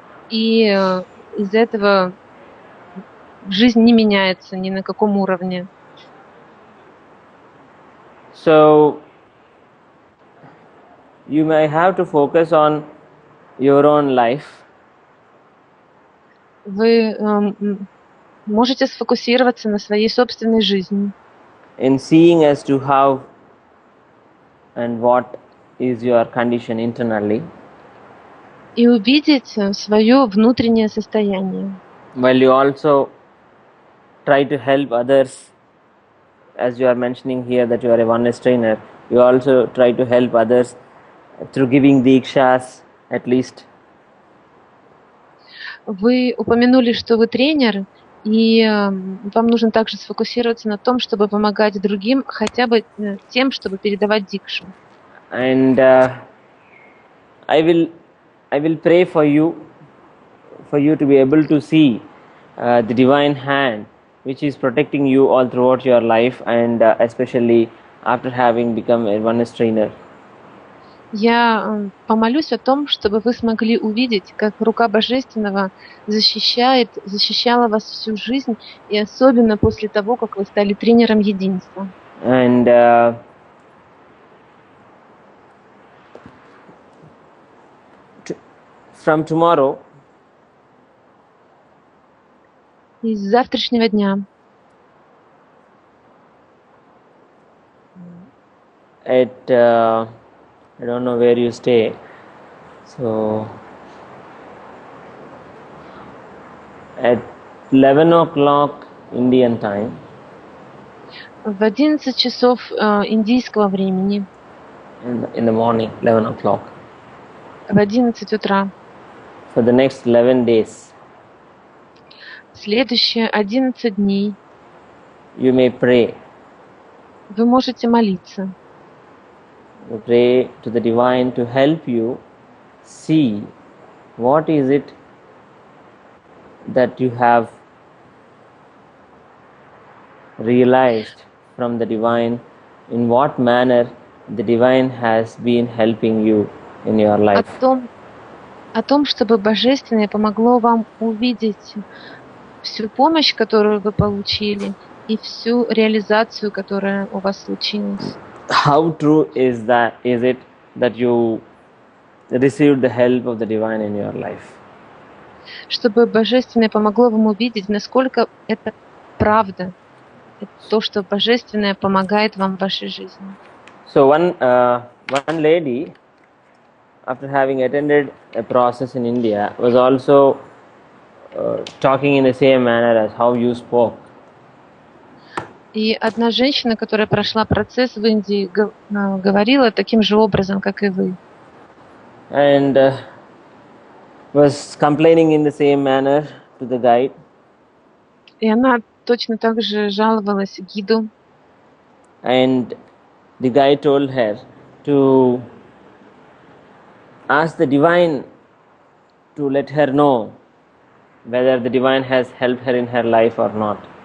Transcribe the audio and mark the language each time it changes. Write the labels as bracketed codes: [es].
[ru] И из-за этого жизнь не меняется ни на каком уровне. [en] So you may have to focus on your own life. [ru] Вы можете сфокусироваться на своей собственной жизни. [en] In seeing as to how and what is your condition internally. [ru] И увидеть свое внутреннее состояние. [en] While you also try to help others, as you are mentioning here that you are a oneness trainer, you also try to help others through giving dikshas at least. [ru] Вы упомянули, что вы тренер, и вам нужно также сфокусироваться на том, чтобы помогать другим, хотя бы тем, чтобы передавать дикшу. [en] And I will pray for you to be able to see the divine hand which is protecting you all throughout your life, and especially after having become a oneness trainer. [ru] Я помолюсь о том, чтобы вы смогли увидеть, как рука Божественного защищала вас всю жизнь, и особенно после того, как вы стали тренером единства. [en] And from tomorrow, [ru] И с завтрашнего дня [en] at I don't know where you stay, so at 11 o'clock Indian time, [ru] в 11 часов индийского времени, [en] in the morning, 11 o'clock, [ru] в 11 утра, [en] for the next 11 days, [ru] следующие 11 дней [en] you may pray. [ru] вы можете молиться. [en] You pray to the divine to help you see what is it that you have realized from the divine in what manner the divine has been helping you in your [ru] о [en] life. [ru] том, чтобы Божественное помогло вам увидеть всю помощь, которую вы получили, и всю реализацию, которая у вас случилась. [en] How true is it that you received the help of the divine in your life? [ru] Чтобы Божественное помогло вам увидеть, насколько это правда, это то, что Божественное помогает вам в вашей жизни. [en] So one lady, after having attended a process in India, was also talking in the same manner as how you spoke. [ru] И одна женщина, которая прошла процесс в Индии, говорила таким же образом, как и вы. [en] And was complaining in the same manner to the guide. [ru] И она точно так же жаловалась гиду. [en] And the guide told her to ask the divine to let her know whether the divine has helped her in her life or not.